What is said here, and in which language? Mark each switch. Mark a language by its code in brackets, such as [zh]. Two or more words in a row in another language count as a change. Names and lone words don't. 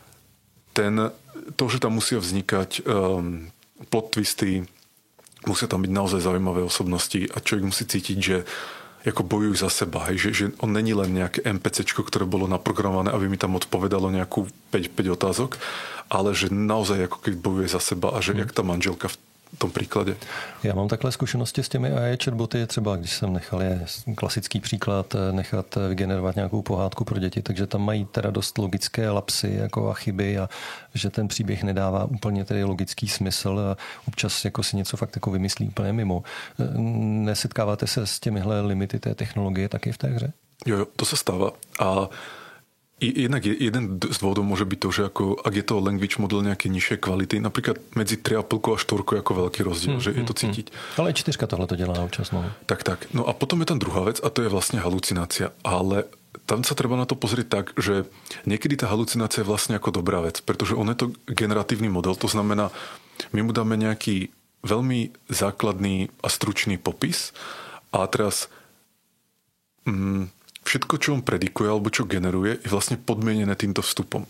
[sk] to, že tam musia vznikať [en] plot twisty, [sk] musia tam byť naozaj zaujímavé osobnosti a človek musí cítiť, že ako bojujú za seba, hej, že on není len nejaké NPCčko, ktoré bolo naprogramované, aby mi tam odpovedalo nejakú 5 otázok, ale že naozaj ako keď bojuje za seba a že jak tá manželka v tom príklade. [cs] Já mám takhle zkušenosti s těmi AI chatboty, třeba když jsem nechal, je klasický příklad, nechat vygenerovat nějakou pohádku pro děti, takže tam mají teda dost logické lapsy jako a chyby a že ten příběh nedává úplně tedy logický smysl a občas jako si něco fakt jako vymyslí úplně mimo. Nesetkáváte se s těmihle limity té technologie taky v té hře? Jo, [sk] to sa stáva a jednak jeden z dôvodov môže byť to, že ak je to [en] language model [sk] nejaké nižšej kvality, napríklad medzi 3,5 a 4 je ako veľký rozdiel, že je to cítiť. [cs] Ale 4 tohle to dělá občas. [sk] Tak. No a potom je tam druhá vec a to je vlastne halucinácia. Ale tam sa treba na to pozrieť tak, že niekedy tá halucinácia je vlastne ako dobrá vec, pretože on je to generatívny model, to znamená, my mu dáme nejaký veľmi základný a stručný popis a teraz všetko, čo on predikuje alebo čo generuje, je vlastne podmienené týmto vstupom.